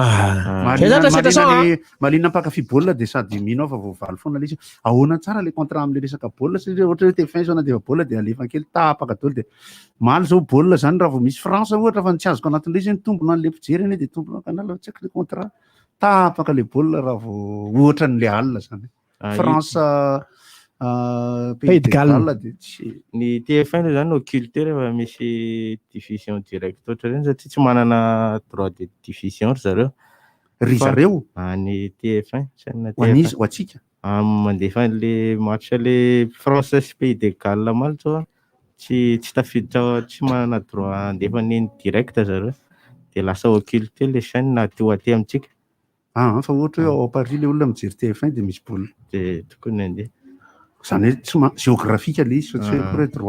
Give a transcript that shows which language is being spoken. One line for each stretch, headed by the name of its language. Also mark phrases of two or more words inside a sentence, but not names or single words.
Malagasy: Malinina mpakafy baolina dia sady mino fa voavaly foana ilay izy ahoana tsara le contrat amin'ilay resaka baolina satria ohatra hoe TF1 zao nandefa baolina dia alefa kely tapaka daholo dia maly zao baolina zany raha vao misy France ohatra fa tsy azoko anatin'ilay izy ny tombona an'ilay mpijery iny dia tombona canal tsy haiko le contrat tapaka le baolina raha vao ohatra n'ilay alina zany France Pays de Galles dia tsy ny TF1 zany occulté rehefa misy
French: diffusion directe
Malagasy: ohatra ireny satria tsy manana
French: droit de diffusion
Malagasy: zareo ry zareo ny TF1 hoanizy ho atsika mandefa le match le France sy Pays de Galles maly zao tsy tafiditra tsy manana droit andefa niny direct zareo dia lasa occulté le chaîne na te ho aty amintsika. Fa ohatra hoe ao Paris le olona mijery TF1 dia misy baolina dia tokony andeha zany hoe géographique le izy fa tsy hoe droit.